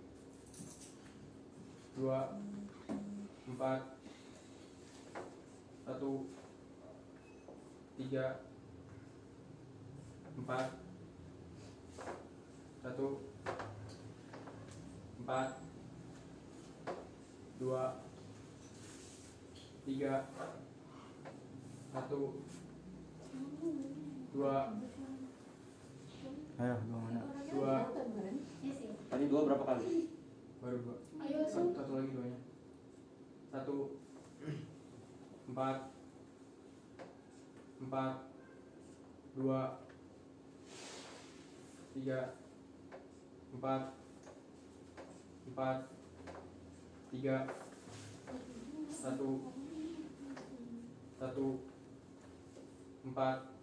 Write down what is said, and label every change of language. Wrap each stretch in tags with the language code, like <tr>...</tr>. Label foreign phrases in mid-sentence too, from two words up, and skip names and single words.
<id>dua, empat, satu, tiga, empat, satu, empat, dua, tiga, satu, dua, Ayo, gimana? dua, Iya sih. Tadi 2 berapa kali? baru dua, Ayo, satu lagi duanya, satu, empat, empat, dua, tiga, empat, empat, tiga, satu, satu, empat,</id>